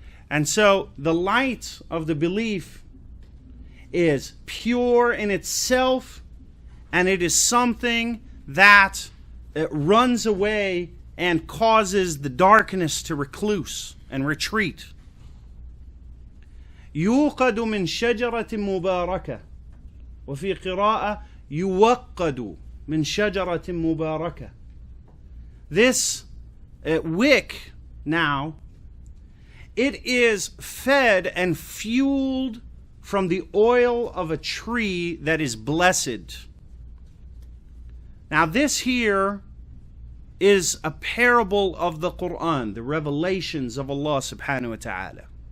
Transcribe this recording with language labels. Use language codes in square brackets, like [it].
[en] And so the light of the belief is pure in itself, and it is something that runs away and causes the darkness to recluse and retreat. [ar] يوقد من شجرة مباركة وفي قراءة يوقد من شجرة مباركة. [en] This wick now, it is fed and fueled from the oil of a tree that is blessed. Now this here is a parable of the Quran, the revelations of Allah subhanahu wa ta'ala.